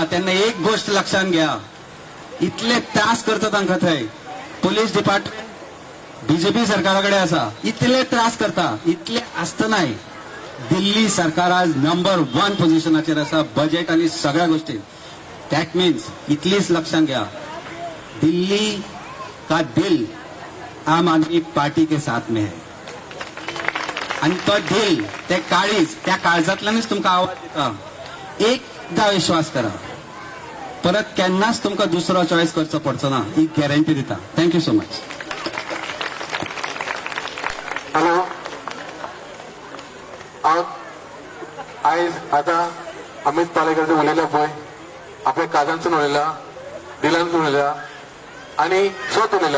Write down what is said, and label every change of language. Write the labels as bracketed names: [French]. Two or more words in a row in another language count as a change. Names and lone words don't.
[Marathi] त्यांना एक गोष्ट लक्षात घ्या, [Konkani] इतले त्रास करता तांकां थंय. [English] police department [Konkani] बीजेपी सरकाराकडे आसा, इतले त्रास करता. इतले आसतनाय दिल्ली सरकार आज नंबर 1 पोझिशनाचेर आसा बजेट [Marathi] आणि सगळ्या गोष्टींत. [English] that means [Konkani] इतलीच [Marathi] लक्षात घ्या, [Hindi] दिल्ली का दिल आम आदमी पार्टी के साथ में है. [Konkani] आणि तो दिल ते काळीज त्या काळजातल्यानच तुमकां आवाज दिता. एकदा विश्वास करा, परत केन्नाच तुमकां दुसरो चॉईस करचो पडचो ना, ही गॅरंटी दिता. [English] thank you so much. [Konkani] हॅलो, आयज आता अमित पालेकर उलयला पळय आपल्या काळजांतसून उलयला, दिलांतसून उलयला आणि स्वत उलयला.